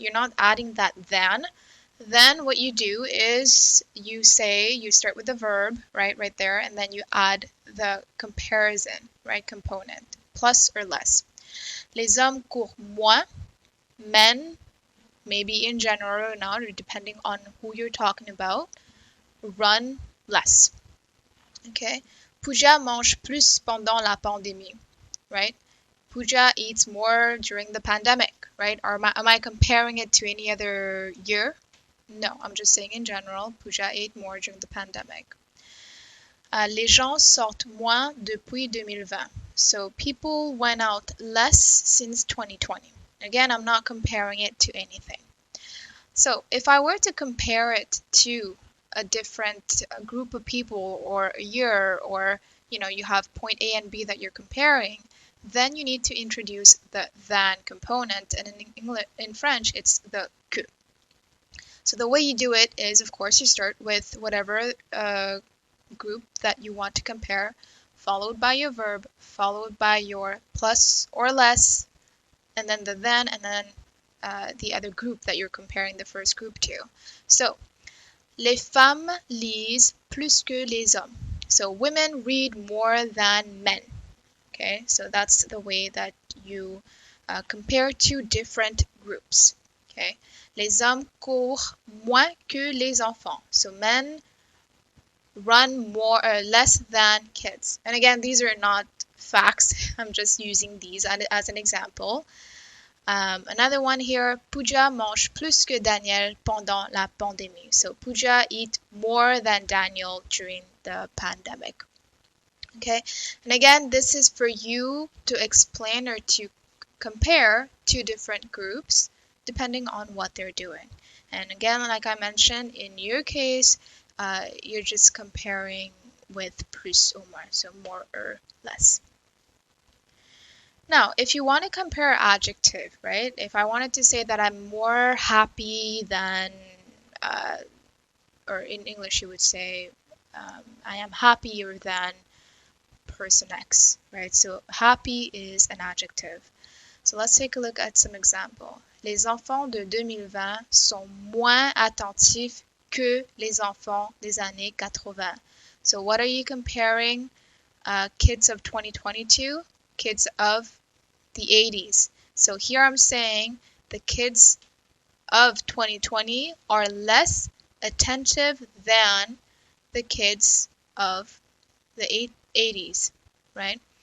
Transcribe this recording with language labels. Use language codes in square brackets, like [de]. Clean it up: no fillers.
[en] You're not adding that then what you do is you start with the verb, right there, and then you add the comparison, right, component, plus or less. [fr] Les hommes courent moins, [en] men, maybe in general or not, or depending on who you're talking about, run less. Okay? [fr] Pooja mange plus pendant la pandémie, right? [en] Pooja eats more during the pandemic, right? Or am I comparing it to any other year? No, I'm just saying in general, Pooja ate more during the pandemic. [fr] Les gens sortent moins depuis 2020. [en] So people went out less since 2020. Again, I'm not comparing it to anything. So if I were to compare it to a different group of people or a year, or you have point A and B that you're comparing, then you need to introduce the than component, and in French it's the que. So the way you do it is, of course, you start with whatever group that you want to compare, followed by your verb, followed by your plus or less, and then the then, and then the other group that you're comparing the first group to. [fr] So, les femmes lisent plus que les hommes. [en] So women read more than men. Okay, so that's the way that you compare two different groups. Okay. [fr] Les hommes courent moins que les enfants. [en] So men run less than kids. And again, these are not facts. I'm just using these as an example. Another one here, [fr] Pooja mange plus que Daniel pendant la pandémie. [en] So Pooja eat more than Daniel during the pandemic. Okay, and again, this is for you to explain or to compare two different groups depending on what they're doing. And again, like I mentioned, in your case, you're just comparing with [fr] plus ou moins, [en] so more or less. Now, if you want to compare adjective, right? If I wanted to say that I'm more happy than, or in English you would say, I am happier than person X, right? So happy is an adjective. So let's take a look at some example. [fr] Les enfants de 2020 sont moins attentifs que les enfants des années 80. [en] So what are you comparing kids of 2022? Kids of the 80s. So here I'm saying the kids of 2020 are less attentive than the kids of the 80s, right?